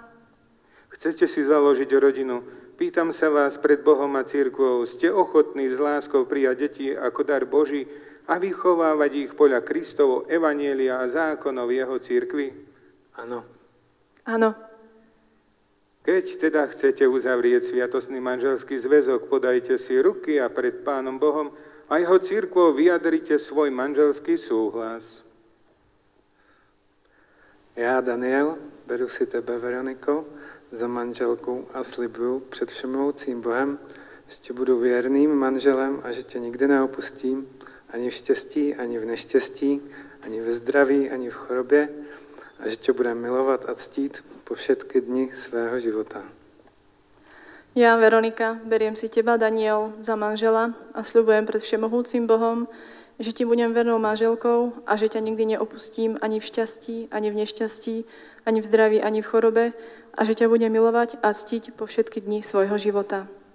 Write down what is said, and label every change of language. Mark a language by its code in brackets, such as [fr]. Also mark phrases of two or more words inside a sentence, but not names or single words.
[sk] Chcete si založiť rodinu? Pýtam sa vás pred Bohom a cirkvou, ste ochotní s láskou prijať deti ako dar Boží a vychovávať ich podľa Kristovo evanjelia a zákonov jeho cirkvi? Áno. Áno. Keď teda chcete uzavrieť sviatostný manželský zväzok, podajte si ruky a pred Pánom Bohom a jeho cirkvou vyjadrite svoj manželský súhlas. [cs] Já, Daniel, beru si tebe, Veroniko, za manželku a slibuju před všemovoucím Bohem, že ti budu věrným manželem a že tě nikdy neopustím, ani v štěstí, ani v neštěstí, ani ve zdraví, ani v chorobě, a že tě budem milovat a ctít [sk] po všetky dni [cs] svého života. [sk] Ja, Veronika, beriem si teba, Daniel, za manžela a sľubujem pred všemohúcim Bohom, že ti budem vernou manželkou a že ťa nikdy neopustím ani v šťastí, ani v nešťastí, ani v zdraví, ani v chorobe a že ťa budem milovať a ctiť po všetky dni svojho života.